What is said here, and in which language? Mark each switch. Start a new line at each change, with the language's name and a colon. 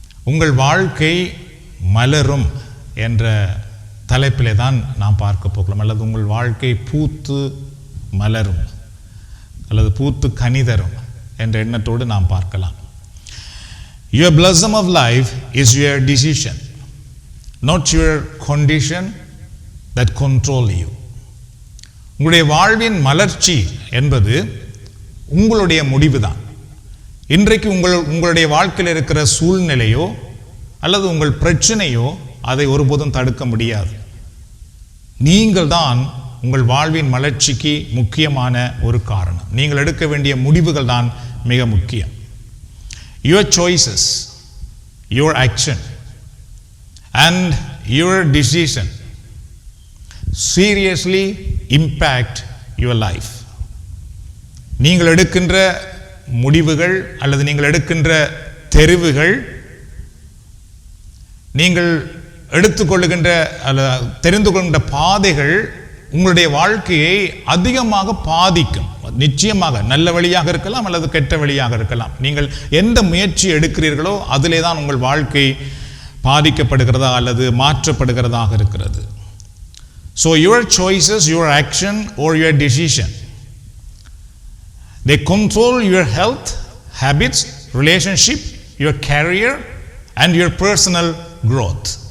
Tamil: உங்கள் வாழ்க்கை மலரும் என்ற தலைப்பிலே தான் நாம் பார்க்க போகிறோம். அல்லது உங்கள் வாழ்க்கை பூத்து மலரும் அல்லது பூத்து கனிதரும் என்ற எண்ணத்தோடு நாம் பார்க்கலாம்.
English: Your blossom of life is your decision, not your condition that control you.
Tamil: உங்களுடைய வாழ்வின் மலர்ச்சி என்பது உங்களுடைய முடிவுதான். இன்றைக்கு உங்களுடைய வாழ்க்கையில் இருக்கிற சூழ்நிலையோ அல்லது உங்கள் பிரச்சனையோ அதை ஒருபோதும் தடுக்க முடியாது. நீங்கள் தான் உங்கள் வாழ்வின் மலர்ச்சிக்கு முக்கியமான ஒரு காரணம். நீங்கள் எடுக்க வேண்டிய முடிவுகள் தான் மிக முக்கியம்.
English: Your choices, your action and your decision seriously impact your life.
Tamil: நீங்கள் எடுக்கின்ற முடிவுகள் அல்லது நீங்கள் எடுக்கின்ற தெரிவுகள், நீங்கள் எடுத்துக்கொள்ளுகின்ற அல்லது தெரிந்து கொள்கின்ற பாதைகள் உங்களுடைய வாழ்க்கையை அதிகமாக பாதிக்கும். நிச்சயமாக நல்ல வழியாக இருக்கலாம் அல்லது கெட்ட வழியாக இருக்கலாம். நீங்கள் எந்த முயற்சி எடுக்கிறீர்களோ அதிலே தான் உங்கள் வாழ்க்கை பாதிக்கப்படுகிறதா அல்லது மாற்றப்படுகிறதாக இருக்கிறது.
English: So your choices, your action or your decision, they control your health, habits, relationship, your career and your personal growth.